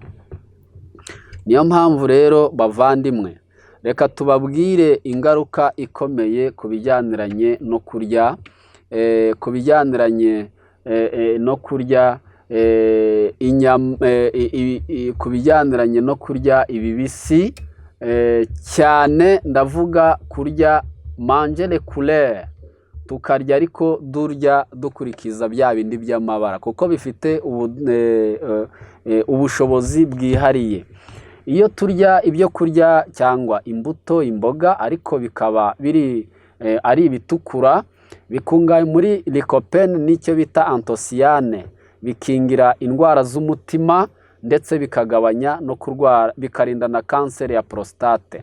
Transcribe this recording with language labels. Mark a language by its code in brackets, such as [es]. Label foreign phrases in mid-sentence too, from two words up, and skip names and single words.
[rw] Niyo mpamvu rero bavandimwe, reka tubabwire ingaruka ikomeye ku bijyaniranye no kurya, ku bijyaniranye no kurya inyama, ku bijyaniranye no kurya ibibisi, cyane ndavuga kurya [fr] manger les couleurs, [rw] tukarya ariko durya dukurikiza bya bindi by'amabara kuko bifite ubushobozi bwihariye. Iyo turya ibyo kurya cyangwa imbuto, imboga ariko bikaba biri ari ibitukura, bikungahaye muri lycopene n'icyo bita anthocyane, bikingira indwara z'umutima ndetse bikagabanya no kurwara, bikarinda na kanseri ya prostate.